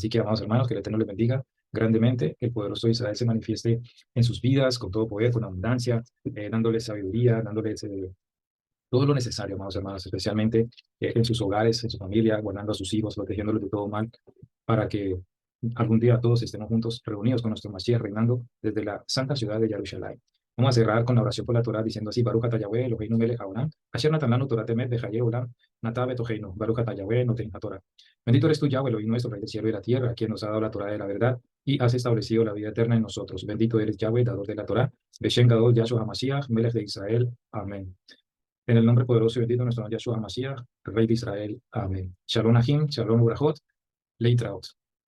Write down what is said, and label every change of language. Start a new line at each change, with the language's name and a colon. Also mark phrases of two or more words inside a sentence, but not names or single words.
Spanish: Así que, amados hermanos, que el Eterno les bendiga grandemente, que el poderoso Israel se manifieste en sus vidas con todo poder, con abundancia, dándoles sabiduría, dándoles todo lo necesario, amados hermanos, especialmente en sus hogares, en su familia, guardando a sus hijos, protegiéndolos de todo mal, para que algún día todos estemos juntos, reunidos con nuestro Mashiach, reinando desde la santa ciudad de Jerusalén. Vamos a cerrar con la oración por la Torah, diciendo así:
Hebrew: ברוך אתה יהוה אלוהינו מלך העולם אשר נתן לנו תורת אמת וחיי עולם נטע בתוכנו ברוך אתה יהוה נותן התורה.
Spanish: Bendito eres tú, Yahweh, Elohim nuestro, Rey del cielo y la tierra, quien nos ha dado la Torah de la verdad y has establecido la vida eterna en nosotros. Bendito eres, Yahweh, dador de la Torah,
Hebrew: בשם גדול,
Spanish: Yahshua HaMashiach, Melech de Israel. Amén. En el nombre poderoso y bendito de nuestro Yahshua HaMashiach, Rey de Israel. Amén.
Hebrew: שלום אחים שלום אחיות להתראות.